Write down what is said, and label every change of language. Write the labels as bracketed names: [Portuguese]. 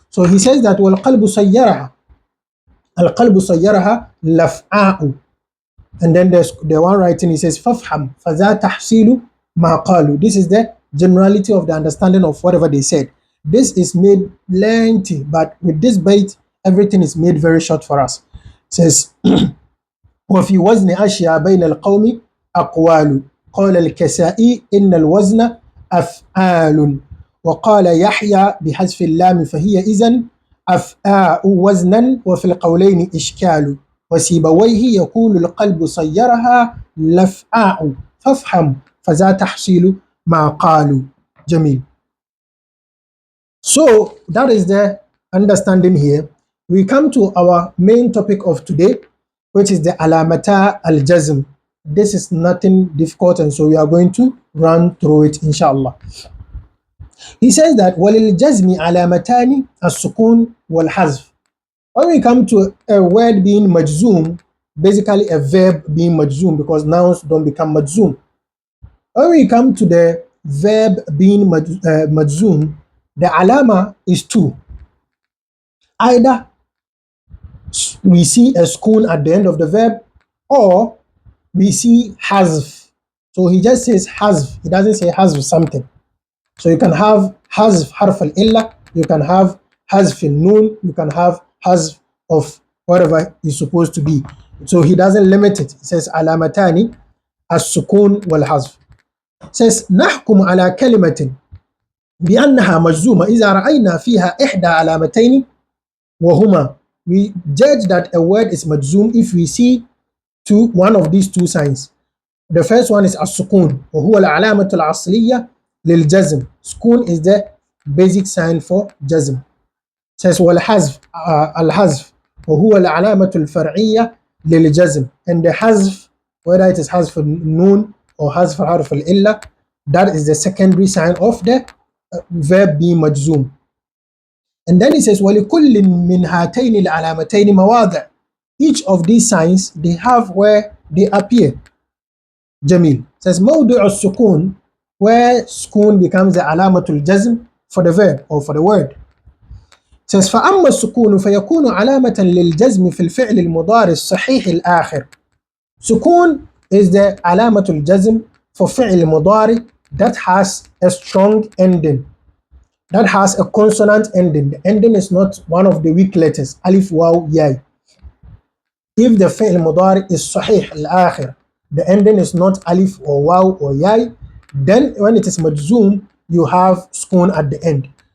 [English] So he says that [Arabic] wal-qalbu sayyaraha. Al-qalbu sayyaraha laf'a'u. [English] And then there's the one writing, he says [Arabic] fafham faza tahsilu ma qalu. [English] This is the generality of the understanding of whatever they said. This is made lengthy, but with this bait, everything is made very short for us. It says [Arabic] وفي وزن أشياء بين القوم أقوال قال الكسائي إن الوزن أفعال وقال يحيى بحذف اللام فهي إذن أفعاء وزنا وفي القولين إشكال وسيبويه يقول القلب صيرها لفعاء فافهم فذا تحصيل ما قالوا. جميل. [English] So that is the understanding here. We come to our main topic of today, which is the Alamata al-Jazm. This is nothing difficult, and so we are going to run through it, inshallah. He says that [Arabic] وَلِلْجَزْمِ عَلَامَتَانِ السُّكُونِ وَالْحَذْفِ. [English] When we come to a word being majzoom, basically a verb being majzoom, because nouns don't become majzoom. When we come to the verb being majzoom, the alama is two. Either we see a sukun at the end of the verb, or we see hazf. So he just says hazf. He doesn't say hazf something. So you can have hazf harf al-illa, you can have hazf al-noon, you can have hazf of whatever is supposed to be. So he doesn't limit it. He says [Arabic] alamatani as-sukun wal-hazf. [English] Says [Arabic] نحكم على كلمة بأنها مجزومة إذا رأينا فيها إحدى علامتين وهما. [English] We judge that a word is majzoom if we see one of these two signs. The first one is as-sukun [Arabic] وهو العلامة الأصلية للجزم. [English] Sukun is the basic sign for jazm. Says [Arabic] والحذف الحذف وهو العلامة الفرعية للجزم. [English] And the hazf, whether it is hazf al-noon or hazf harf al-illa, that is the secondary sign of the verb being majzoom. And then he says [Arabic] وَلِكُلٍّ مِّنْ هَاتَيْنِ الْعَلَامَتَيْنِ مَوَاضِعْ. [English] Each of these signs, they have where they appear. Jamil says [Arabic] موضع السكون, [English] where sukun becomes the alamatul jazm for the verb or for the word. Says [Arabic] فأما السكون فيكون علامة للجزم في الفعل المضارع الصحيح الآخر. [English] Sukun is the alamatul jazm for فعل مضارع that has a strong ending, that has a consonant ending. The ending is not one of the weak letters, alif, waw, yai. If the فعل مضارع is صحيح الآخر, the ending is not alif or waw or yai, then when it is majzoom, you have sukun at the end.